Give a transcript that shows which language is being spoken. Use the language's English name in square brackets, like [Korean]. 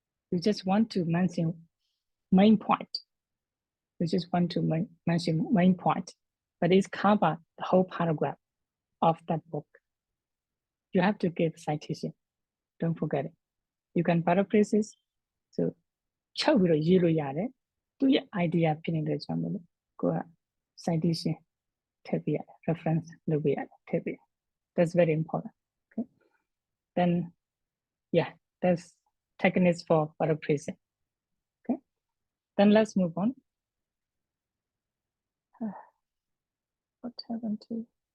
[English] You just want to mention main point. You just want to mention main point, but it's cover the whole paragraph of that book. You have to give citation. Don't forget it. You can paraphrase this. [Burmese] So, ချုပ်ပြီးတော့ရေးလို့ရတယ်။သူ့ရဲ့ idea ဖြစ်နေတဲ့ကြောင့်မို့လို့ကိုက citation ထည့်ပေးရတယ် reference လုပ်ပေးရတယ်ထည့်ပေးရတယ် [English] That's very important. Okay. Then, yeah, that's techniques for paraphrasing. Okay. Then let's move on. What happened to?